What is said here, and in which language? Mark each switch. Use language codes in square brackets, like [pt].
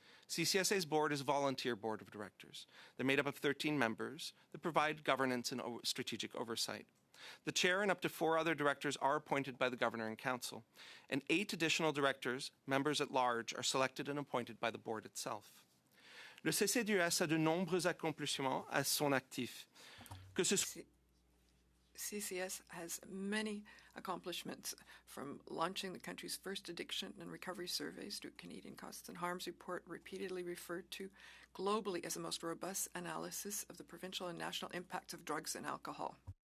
[en] CCSA's board is a volunteer board of directors. They're made up of 13 members that provide governance and strategic oversight. The chair and up to 4 other directors are appointed by the Governor and Council, and 8 additional directors, members at large, are selected and appointed by the board itself. [fr] Le CCDUS a de nombreux accomplissements à son actif. Que ce soit [en] CCS has many accomplishments, from launching the country's first addiction and recovery surveys to a Canadian Costs and Harms report repeatedly referred to globally as the most robust analysis of the provincial and national impacts of drugs and alcohol.